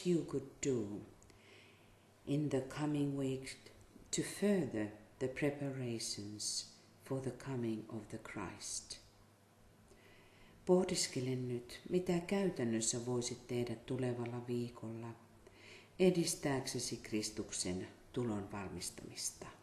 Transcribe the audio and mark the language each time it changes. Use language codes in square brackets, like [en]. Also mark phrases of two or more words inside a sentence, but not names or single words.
[en] you could do in the coming week to further the preparations for the coming of the Christ. [fi] Pohdiskele nyt, mitä käytännössä voisit tehdä tulevalla viikolla edistääksesi Kristuksen tulon valmistamista.